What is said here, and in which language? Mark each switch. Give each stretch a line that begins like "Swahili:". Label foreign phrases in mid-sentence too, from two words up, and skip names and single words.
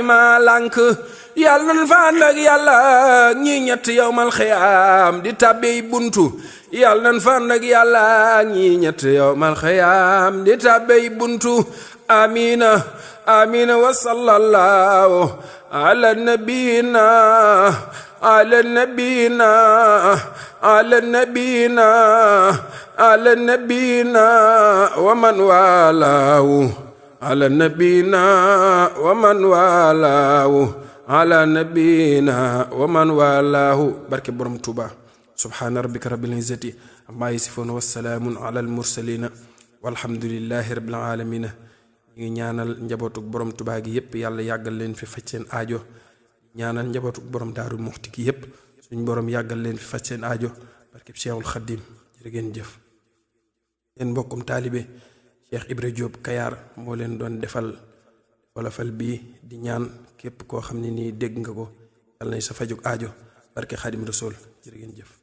Wolof: ma lànk yàlla nan fa ànd ak yàlla ñi ñett yawmal xiyaam di tàbbey buntu yàlla nan fa ànd ak yàlla ñi ñett yawmal xiyaam di tàbbey buntu
Arabic: آمين آمين وصلى الله على nabiyina على نبينا على نبينا على نبينا ومن والاه على نبينا ومن والاه على نبينا ومن والاه بركة برم توبا سبحان ربك رب العزة عما يصفون والسلام على المرسلين والحمد لله رب العالمين
Wolof: ñi ñaanal njabootu borom Tuubaa gi yépp yàlla yàggal leen fi faj seen aajo ñaanal njabootu borom Daaru Muxti gi yépp suñ borom yàggal leen fi faj seen aajo barkeb Cheikhul Khadim jërë ngeen jëf leen mbokkum taalibe Cheikh Ibra Diop Kayar moo leen doon defal wolofal bii di ñaan képp koo xam ne nii dégg nga ko yàlla nañ sa fajug aajo barke Xadim Rasul jërë ngeen jëf